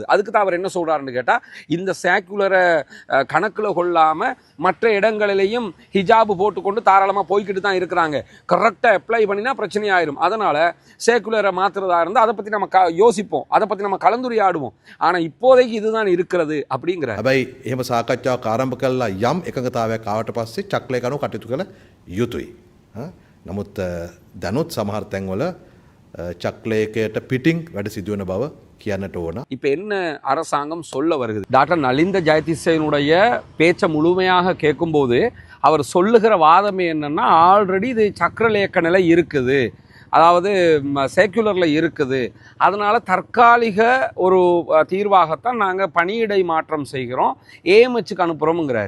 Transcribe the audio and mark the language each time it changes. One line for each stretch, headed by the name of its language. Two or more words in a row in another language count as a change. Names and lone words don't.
Tamil: அதுக்கு தான் அவர் என்ன சொல்றாருன்னு கேட்டால், இந்த சேக்குலரை கணக்கில் கொள்ளாமல் மற்ற இடங்களிலையும் ஹிஜாபு போட்டுக்கொண்டு தாராளமாக போய்கிட்டு தான் இருக்கிறாங்க, கரெக்டாக அப்ளை பண்ணினா பிரச்சனை ஆயிரும், அதனால் சேக்குலரை மாற்றுறதா இருந்தால் அதை பற்றி நம்ம யோசிப்போம், அதை பற்றி நம்ம கலந்துரையாடுவோம், ஆனால் இப்போதைக்கு இதுதான் இருக்கிறது அப்படிங்கிற.
Sinhala: හැබැයි එහෙම සාකච්ඡාවක් ආරම්භ කළා යම් එකඟතාවයක් ආවට පස්සේ චක්‍රලයක අනුව කටයුතු කළ යුතුයි. නමුත් දැනුත් සමහර තැන්වල චක්‍රලයකට පිටින් වැඩ සිදු වෙන බව කියන්නට ඕන.
Tamil: இப்போ என்ன அரசாங்கம் சொல்ல வருகிறது? டாக்டர் நலிந்த ஜெயதீசனுடைய பேச்சை முழுமையாக கேட்கும்போது அவர் சொல்லுகிற வாதமே என்னன்னா, ஆல்ரெடி இது சக்கரலேக்க நிலை இருக்குது, அதாவது சேக்குலரில் இருக்குது, அதனால் தற்காலிக ஒரு தீர்வாகத்தான் நாங்கள் பணியிடை மாற்றம் செய்கிறோம், ஏஎம்ஹெச்சுக்கு அனுப்புகிறோம்ங்கிறாரு.